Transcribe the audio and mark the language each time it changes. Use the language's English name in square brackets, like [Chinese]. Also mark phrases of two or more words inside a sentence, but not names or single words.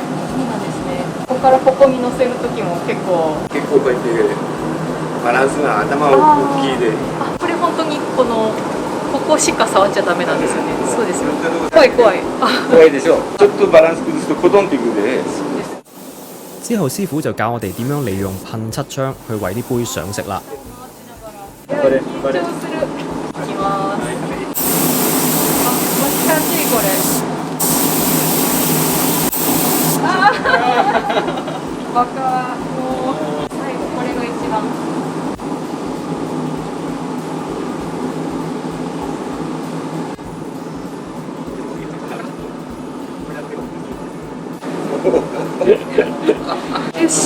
[Japanese] そうなんですね。ここからここに乗せる時も結構こうやってバランスが頭大きいで。これ本当にここしか触っちゃダメなんですよね。そうですよ。怖い怖い。怖いでしょ。ちょっとバランス崩すとコトンっていくんで。 [Cantonese] 之後師傅就教我哋點樣利用噴漆槍去為啲杯上色啦。 [Japanese] 緊張する。いきます。難しいこれ。バカ。もう最後これが一番。よし。